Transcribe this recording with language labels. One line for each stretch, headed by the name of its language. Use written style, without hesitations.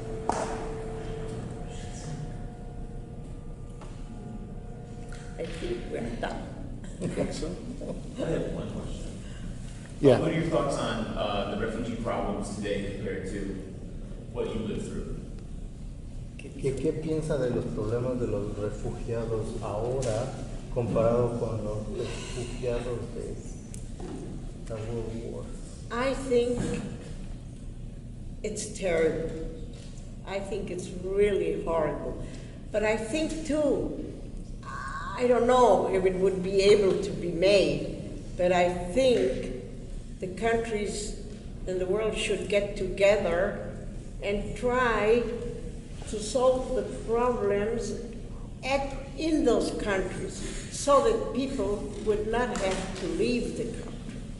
English: I think we're done. I think so. I have one question. Yeah. What are your thoughts on the refugee problems today compared to what you lived through?
Spanish: ¿Qué piensa de los problemas de los refugiados ahora comparado con los refugiados de
English: the World War? I think it's terrible. I think it's really horrible. But I think too, I don't know if it would be able to be made, but I think the countries in the world should get together and try to solve the problems in those countries, so that people would not have to leave the country.